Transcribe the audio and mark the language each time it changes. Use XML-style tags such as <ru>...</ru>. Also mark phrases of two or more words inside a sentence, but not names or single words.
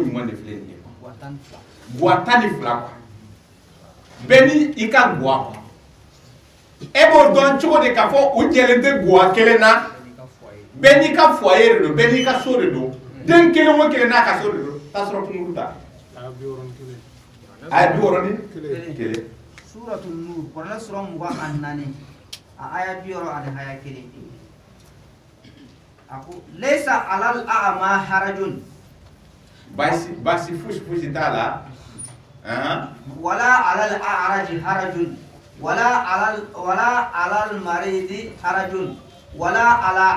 <bm>ɲuman de filɛ nin ye guwa 12 quoi bɛɛ ni i ka guwa e b'o dɔn cogo di k'a fɔ u jɛlen tɛ guwa kelen na bɛɛ n'i ka foyer de don bɛɛ n'i ka so de don den kelen o kelen n'a ka so de don t'a sɔrɔ kunkuru ta a ye 60 kelen Suratul Nur Qur'an sura 24 a aya 60 ani aya 1 aku</bm> <ar>ليس على الأعمى حرج</ar> <bm>basi fushi t'a la</bm> <ar>ولا على الأعرج حرج ولا على المريض حرج ولا على</ar>